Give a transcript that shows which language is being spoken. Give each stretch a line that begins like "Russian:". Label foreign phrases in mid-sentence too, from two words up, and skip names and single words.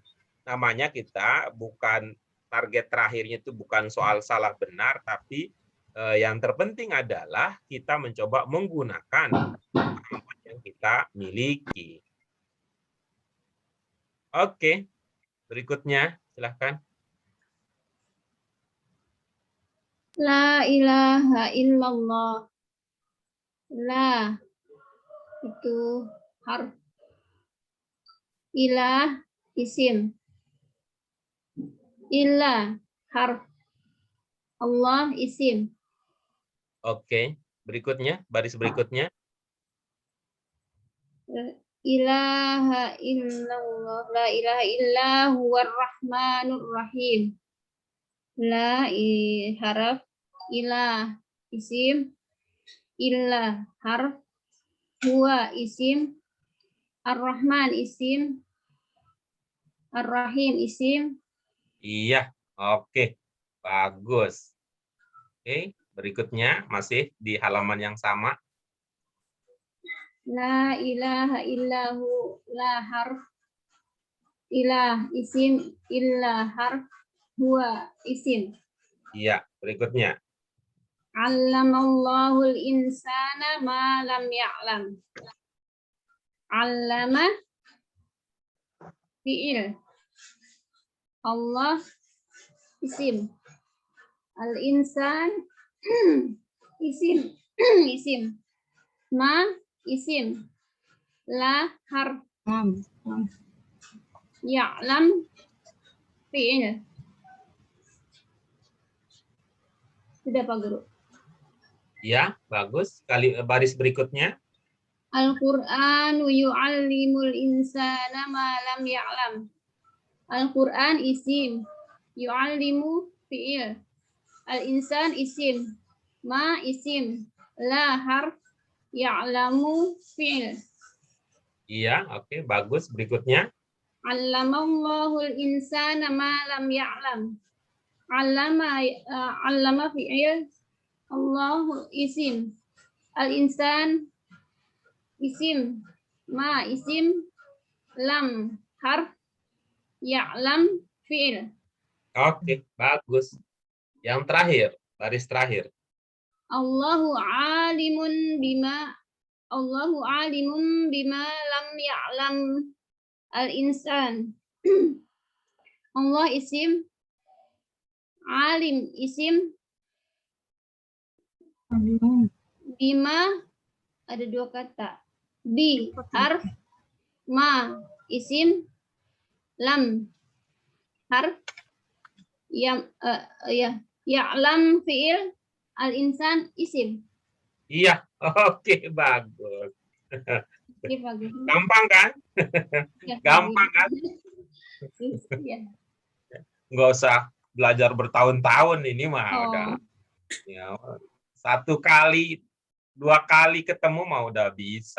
Indonesian: Namanya kita bukan target terakhirnya itu bukan soal salah benar, tapi yang terpenting adalah kita mencoba menggunakan kemampuan yang kita miliki. Oke, berikutnya silakan.
Arabic: لا إله إلا الله. La itu harf. Ilah isim. Ilah harf. Allah isim.
Indonesian: Oke, berikutnya, baris berikutnya.
Arabic: Ilaha illallah. لا إله إلا هو الرحمن الرحيم. La harf. Ilah isim. Ilah harf. Huwa isim. Ar-Rahman isim. Ar-Rahim isim.
Indonesian: Iya, oke, bagus. Oke, berikutnya masih di halaman yang sama.
Arabic: La ilaha illahu. La harf. Ilah isim. Illa harf. Huwa isim.
Indonesian: Iya, berikutnya.
Arabic: علم الله الإنسان ما لم يعلم. 'Allama fi'il. Allah isim. Al-insan isim. Isim. Ma isim. La harf. Ya'lam fi'il.
Indonesian: Sudah Pak Guru. Ya, bagus. Baris berikutnya.
Arabic: القرآن يعلم الإنسان ما لم يعلم. Al-Qur'an isim. Yu'allimu fi'il. Al-insan isim. Ma isim. La harf. Ya'lamu fi'il.
Indonesian: Iya, oke, bagus. Berikutnya.
Arabic: علم الله الإنسان ما لم يعلم. 'Allama fi'il. Allahu isim. Al-insan isim. Ma isim. Lam harf. Ya'lam fi'il.
Indonesian: Oke, bagus. Yang terakhir, baris terakhir.
Arabic: الله عليم بما لم يعلم الإنسان. Allah isim. Alim isim.
Indonesian: Bima ada dua kata.
Arabic: Bi harf. Ma isim. Lam harf. Ya'lam fi'il. Al-insan isim.
Indonesian: Iya, oke, bagus. Iya, bagus. Gampang kan? Ya, Gampang kan? Iya. Nggak usah belajar bertahun-tahun ini mah udah. Ya, satu kali, dua kali ketemu mah udah bisa.